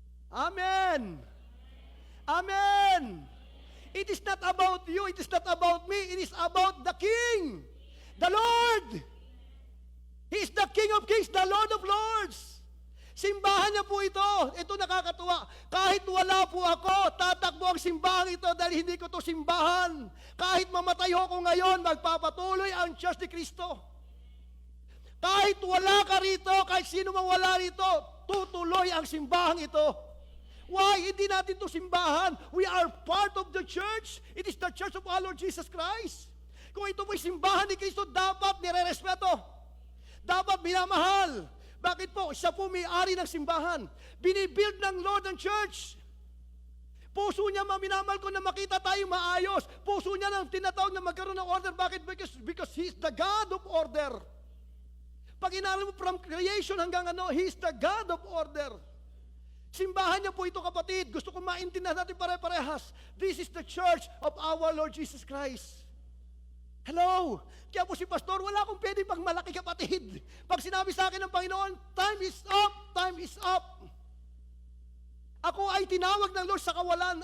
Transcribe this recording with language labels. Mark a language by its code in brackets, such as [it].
[en] Amen. Amen. It is not about you. It is not about me. It is about the King, the Lord. He is the King of Kings, the Lord of Lords. [tl] Simbahan niya po ito. Ito nakakatuwa. Kahit wala po ako, tatakbo ang simbahan ito dahil hindi ko to simbahan. Kahit mamatay ako ngayon, magpapatuloy ang Church ni Kristo. Kahit wala ka rito, kahit sino mang wala rito, tutuloy ang simbahan ito. Why? Hindi natin ito simbahan. [en] We are part of the church. It is the church of our Lord Jesus Christ. [tl] Kung ito po'y simbahan ni Kristo, dapat nire-respeto. Dapat minamahal. Bakit po? Siya po may-ari ng simbahan. Binibuild ng Lord ng church. Puso niya, minamahal ko, na makita tayo maayos. Puso niya nang tinatawag na magkaroon ng order. Bakit? [en] Because He is the God of order. [tl] Pag inaral mo [en] from creation hanggang He is the God of order. [tl] Simbahan niya po ito, kapatid. Gusto ko maintindihan natin pare-parehas. [en] This is the church of our Lord Jesus Christ. Hello! [tl] Kaya po si Pastor, wala akong pwede pag malaki, kapatid. Pag sinabi sa akin ng Panginoon, [en] time is up, time is up. [tl] Ako ay tinawag ng Lord sa kawalan.